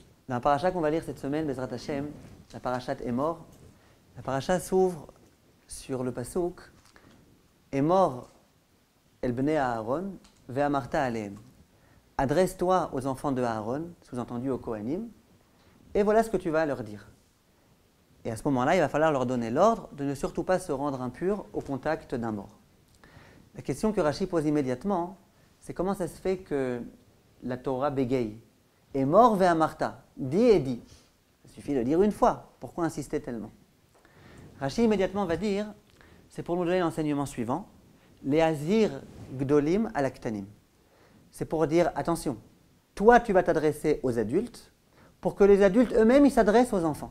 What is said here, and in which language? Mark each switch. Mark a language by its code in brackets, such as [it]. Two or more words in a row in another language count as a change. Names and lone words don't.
[fr] Dans la paracha qu'on va lire cette semaine, Bezrat Hashem, la parachat Emor, la paracha s'ouvre sur le pasouk [he] אמור אל בני אהרן ואמרת אלהם. [fr] Adresse-toi aux enfants de Aaron, sous-entendu aux Kohanim, et voilà ce que tu vas leur dire. Et à ce moment-là, il va falloir leur donner l'ordre de ne surtout pas se rendre impurs au contact d'un mort. La question que Rashi pose immédiatement, c'est comment ça se fait que la Torah bégaye. [he] אמור ואמרת, [fr] dis et dis. Il suffit de dire une fois. Pourquoi insister tellement? Rashi immédiatement va dire, c'est pour nous donner l'enseignement suivant, les [he] להזהיר גדולים על הקטנים. [fr] C'est pour dire, attention, toi tu vas t'adresser aux adultes, pour que les adultes eux-mêmes ils s'adressent aux enfants.